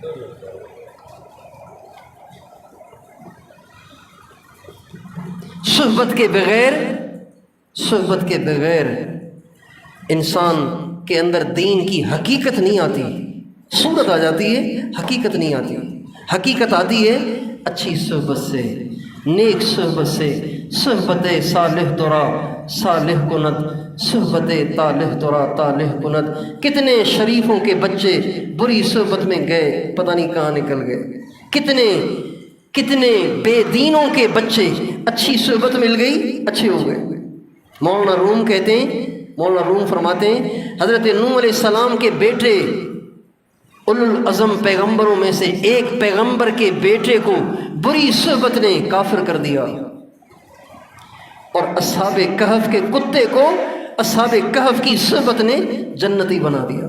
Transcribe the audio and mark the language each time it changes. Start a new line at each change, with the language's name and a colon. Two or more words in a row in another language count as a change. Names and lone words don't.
Urdu: صحبت کے بغیر انسان کے اندر دین کی حقیقت نہیں آتی، صورت آ جاتی ہے، حقیقت نہیں آتی۔ حقیقت آتی ہے اچھی صحبت سے، نیک صحبت سے،
Persian: صحبت صالح درا صالح کند، صحبت طالح درا طالح کند۔
Urdu: کتنے شریفوں کے بچے بری صحبت میں گئے، پتہ نہیں کہاں نکل گئے، کتنے بے دینوں کے بچے اچھی صحبت مل گئی، اچھے ہو گئے۔ مولانا روم فرماتے ہیں حضرت نوح
Arabic: علیہ السلام
Urdu: کے بیٹے اولو العزم پیغمبروں میں سے ایک پیغمبر کے بیٹے کو بری صحبت نے کافر کر دیا، اور اصحاب کہف کے کتے کو اصحاب کہف کی صحبت نے جنتی بنا دیا۔